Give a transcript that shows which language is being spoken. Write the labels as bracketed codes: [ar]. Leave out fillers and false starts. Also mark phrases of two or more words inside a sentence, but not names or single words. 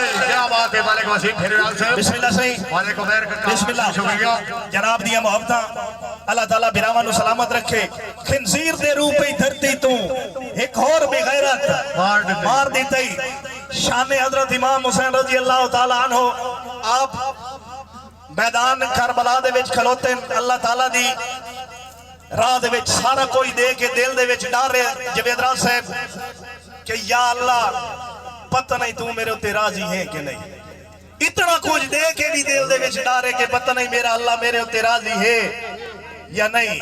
[ur] کیا بات ہے ملک وسیم فروال صاحب. بسم اللہ صحیح वालेकुम बिस्मिल्लाह। शुक्रिया [pa] جناب دی محبت اللہ تعالیٰ براواں نوں سلامت رکھے. خنزیر دے روپ ہی دھرتی توں ایک اور بےغیرت مار دتی تئی. شان حضرت امام حسین [ar] رضي الله تعالى عنه [pa] آپ میدان کربلا دے وچ کھلوتے، اللہ تعالیٰ دی راہ دے وچ سارا کوئی دے کے دل دے وچ ڈر رہے جاوید راج صاحب کہ یا اللہ پتا نہیں تو میرے اتے راضی ہے کہ نہیں. اتنا کچھ دے کے بھی دل دے وچ ڈر ہے کہ پتا نہیں میرا اللہ میرے اتے راضی ہے یا نہیں.